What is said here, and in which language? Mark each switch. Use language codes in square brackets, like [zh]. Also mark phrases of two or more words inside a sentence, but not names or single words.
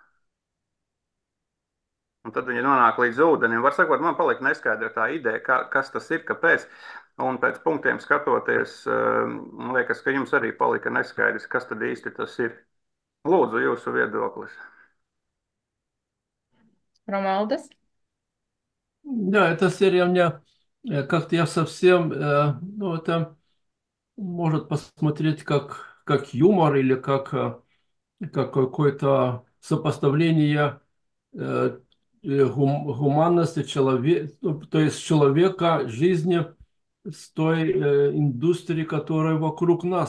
[lv] Un tad viņi nonāk līdz ūdenim. Var sakot, man palika neskaidra tā ideja, kas tas ir, kāpēc. Un pēc punktiem skatoties, man liekas, ka jums arī palika neskaidrs, kas tad īsti tas ir. Lūdzu, jūsu viedoklis. Romualdas? [ru] Да, эта серия у меня как-то я совсем, ну, это может посмотреть как юмор или как какое-то сопоставление э, гуманности человека, то есть человека, жизни с той индустрией, которая вокруг нас.